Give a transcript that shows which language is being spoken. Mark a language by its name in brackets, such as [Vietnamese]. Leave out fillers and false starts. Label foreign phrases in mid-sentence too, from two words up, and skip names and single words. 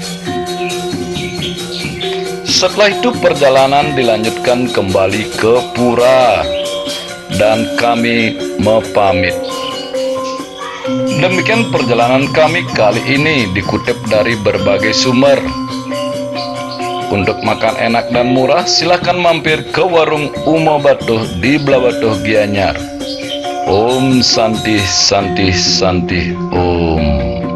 [Indonesian] Setelah itu perjalanan dilanjutkan kembali ke pura dan kami pamit. Demikian perjalanan kami kali ini, dikutip dari berbagai sumber. Untuk makan enak dan murah, silahkan mampir ke warung Umo Batuh di Blabatuh Gianyar. [Sanskrit] Om Santi Santi Santi Om.